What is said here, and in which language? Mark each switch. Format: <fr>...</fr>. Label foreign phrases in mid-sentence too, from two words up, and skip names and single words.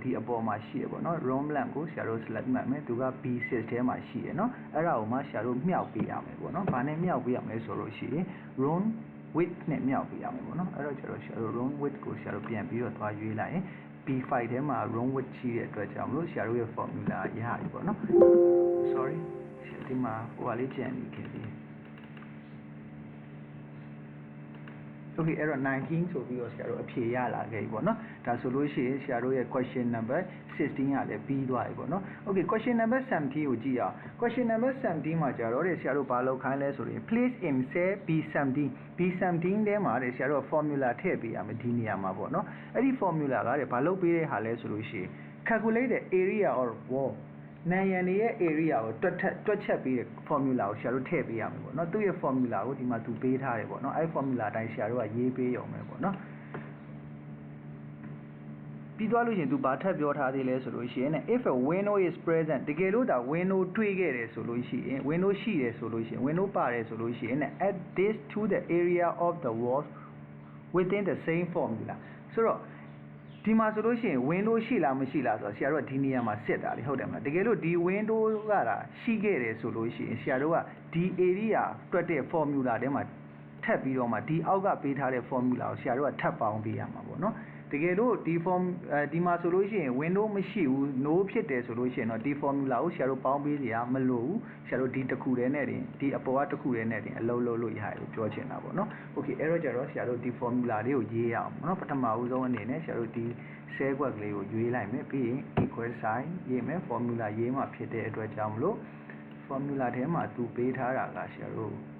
<my>ဒီအပေါ်မှာရှိရပေါ့နော်</my> <en>room length</en> <my>ကိုဆရာတို့ select မှတ်မယ်သူက B6 ထဲမှာရှိရနော်အဲ့ဒါကိုမှဆရာတို့မြှောက်ပေးရမယ်ပေါ့နော်ဘာနဲ့မြှောက်ပေးရမလဲဆိုလို့ရှိရင်</my> <en>room width</en> <my>နဲ့မြှောက်ပေးရမယ်ပေါ့နော်အဲ့တော့ကျတော့ဆရာတို့</my> <en>room width</en> <my>ကိုဆရာတို့ပြန်ပြီးတော့သွားရွေးလိုက်ရင် B5 ထဲမှာ</my> <en>room width</en> <my>ရှိတဲ့အတွက်ကြောင့်မို့ဆရာတို့ရဲ့ formula ရပြီပေါ့နော် sorry ဒီမှာဟိုဟာလေးကြံနေခဲ့ပြီ okay အဲ့တော့19ဆိုပြီးတော့ဆရာတို့အဖြေရလာခဲ့ပြီပေါ့နော်ဒါဆိုလို့ရှိရင်ဆရာတို့ရဲ့</my> <en>question number 16</en> <my>ကလည်းပြီးသွားပြီပေါ့နော်</my> <en>okay question number 17</en> <my>ကိုကြည့်အောင်</my> <en>question number 17</en> <my>မှာကျတော့ဆရာတို့ဘာလုပ်ခိုင်းလဲဆိုရင်</my> <en>please in cell B17</en> <my>ထဲမှာဆရာတို့ formula ထည့်ပေးရမယ်ဒီနေရာမှာပေါ့နော်အဲ့ဒီ formula ကဘာလုပ်ပေးတဲ့ဟာလဲဆိုလို့ရှိရင်</my> <en>calculate the area of wall</en> <my>နံရံရဲ့ area ကိုတွက်ချက်ပေးတဲ့ formula ကိုဆရာတို့ထည့်ပေးရမယ်ပေါ့နော်သူ့ရဲ့ formula ကိုဒီမှာသူပေးထားတယ်ပေါ့နော်အဲ့ formula အတိုင်းဆရာတို့ကရေးပေးရုံပဲပေါ့နော် ပြီးသွားလို့ရှိရင်သူဘာထပ်ပြောထားသေးလဲဆိုလို့ရှိရင်</my> <en>if a window is present</en> <my>တကယ်လို့ဒါ window တွေ့ခဲ့တယ်ဆိုလို့ရှိရင် window ရှိတယ်ဆိုလို့ရှိရင် window ပါတယ်ဆိုလို့ရှိရင်</my> <en>add this to the area of the wall within the same formula</en> <my>ဆိုတော့ ဒီမှာဆိုလို့ရှိရင် window ရှိလားမရှိလားဆိုတော့ဆရာတို့ကဒီနေရာမှာစစ်တာလေဟုတ်တယ်မလားတကယ်လို့ဒီ window ကရှိခဲ့တယ်ဆိုလို့ရှိရင်ဆရာတို့ကဒီ area တွက်တဲ့ formula ထဲမှာထ ပ်ပြီးတော့မှဒီအောက်ကပေးထားတဲ့ formula ကိုဆရာတို့ကထပ်ပေါင်းပေးရမှာပေါ့နော်တကယ်လို့ဒီမှာဆိုလို့ရှိရင် window မရှိဘူး no ဖြစ်တယ်ဆိုလို့ရှိရင်တော့ဒီ formula ကိုဆရာတို့ပေါင်းပေးစရာမလိုဘူးဆရာတို့ဒီတစ်ခုတည်းနဲ့တင်ဒီအပေါ်ကတစ်ခုတည်းနဲ့တင်အလုံးလုံးလို့ရတယ်လို့ပြောချင်တာပေါ့နော် okay အဲ့တော့ကျတော့ဆရာတို့ဒီ formula လေးကိုရေးရအောင်ပေါ့နော်ပထမဦးဆုံးအနေနဲ့ဆရာတို့ဒီ cell ကွက်ကလေးကိုရွေးလိုက်မယ်ပြီးရင်</my> <en>equal sign</en> <my>ရေးမယ် formula ရေးမှာဖြစ်တဲ့အတွက်ကြောင့်မလို့ formula ထဲမှာသူပေးထားတာကဆရာတို့</my>